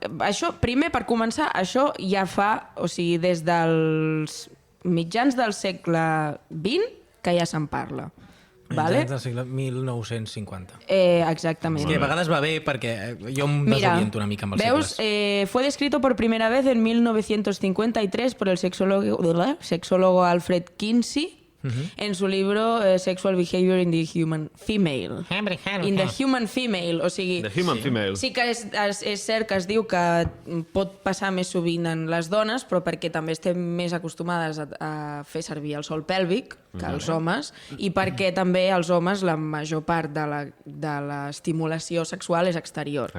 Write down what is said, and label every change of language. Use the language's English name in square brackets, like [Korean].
[Catalan] Això, primer, per començar, això ja fa... O sigui, des dels mitjans del segle XX que ja se'n parla. Vale? Del segle 1950. Exactament. És que a vegades va bé perquè jo em desoriento una mica amb els veus, segles. [Spanish] fue descrito por primera vez en 1953 por el sexólogo Alfred Kinsey en su libro Sexual Behavior in the Human Female. [Catalan] In the Human Female, o sigui... [English] The Human Female. [Catalan] Sí que és cert que es diu que pot passar més sovint en les dones, però perquè també estem més acostumades a fer servir el sòl pèlvic que els homes, i perquè també els homes la major part de l'estimulació sexual és exterior.